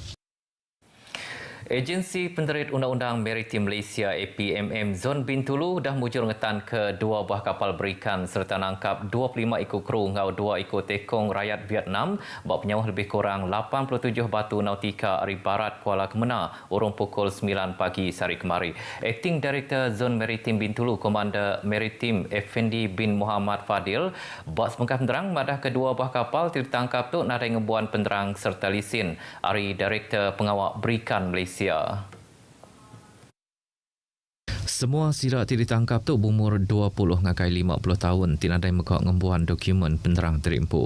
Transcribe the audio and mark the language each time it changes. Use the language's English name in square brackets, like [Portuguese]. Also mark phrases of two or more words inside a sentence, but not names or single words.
[Iban] Agensi Penterit Undang-Undang Maritim Malaysia APMM Zon Bintulu dah mujur ngetan ke 2 buah kapal berikan serta nangkap 25 ekor kru ngau 2 ekor tekong rakyat Vietnam bawa penyawah lebih kurang 87 batu nautika hari barat Kuala Kemenah urung pukul 9 pagi sehari kemari. [English] Acting Director [Iban] Zon Maritim Bintulu Komander Maritim Effendi bin Muhammad Fadil buat sebengkah penerang madah kedua buah kapal ditangkap tu nadai ngebuan penerang serta lisin hari Director Pengawal Berikan Malaysia. Semua sirat yang ditangkap tu berumur 20 ngakai 50 tahun tinadai mekak ngembuan dokumen penerang terimpu.